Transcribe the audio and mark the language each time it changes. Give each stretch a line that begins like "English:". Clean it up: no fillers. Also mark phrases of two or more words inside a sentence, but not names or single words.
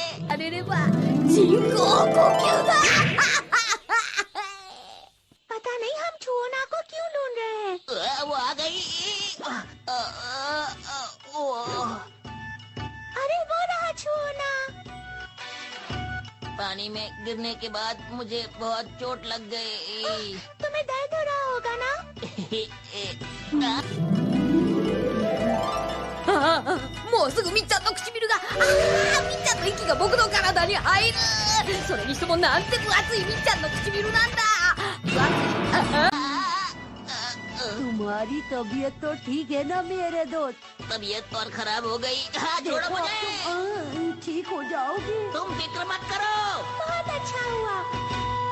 Hindi: अरे रे वाह, जिंको को क्यों था? पता नहीं हम चुओना को क्यों ढूंढ रहे हैं। वो आ गई। अरे वो रहा चुओना। पानी में गिरने के बाद मुझे बहुत चोट लग गई। तुम्हें दर्द हो रहा होगा ना?
Japanese: もうすぐみっちゃんの唇がみっちゃんの息が僕の体に入る。それにしてもなんて分厚いみっちゃんの唇なんだ。分厚い。
Hindi: तुम्हारी तबीयत तो ठीक है ना मेरे दोस्त? तबीयत और खराब हो गई। हाँ, छोड़ो मुझे। ठीक हो जाओगी। तुम फिक्र मत करो। बहुत अच्छा हुआ।